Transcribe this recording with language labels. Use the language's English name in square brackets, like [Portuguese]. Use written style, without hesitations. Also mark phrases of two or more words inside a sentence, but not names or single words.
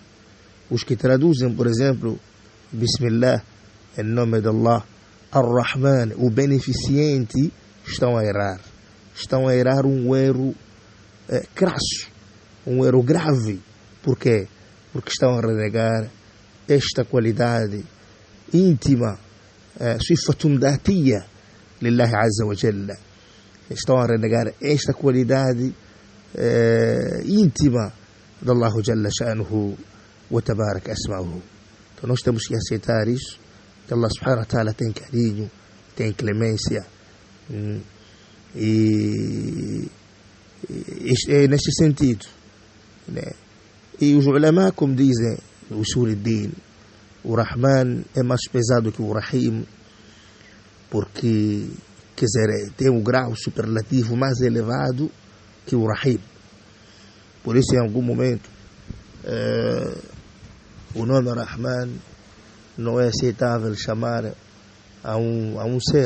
[Portuguese] Os que traduzem, por exemplo, Bismillah, em nome de Allah, Ar-Rahman, o beneficente, estão a errar. Estão a errar um erro crasso, um erro grave. Por quê? Porque estão a renegar esta qualidade íntima, [Arabic] صفة ذاتية لله عز وجل. [Portuguese] Estão a renegar esta qualidade íntima de [Arabic] الله جل شأنه وتبارك أسماؤه. [Portuguese] Então nós temos que aceitar isso, que [Arabic] الله سبحانه وتعالى [Portuguese] tem carinho, tem clemência, e é neste sentido, né? E os ulama, como dizem o [Arabic] أصول الدين, [Portuguese] o Rahman é mais pesado que o Rahim, porque, quer dizer, tem um grau superlativo mais elevado que o Rahim. Por isso, em algum momento, o nome Rahman não é aceitável chamar a um ser.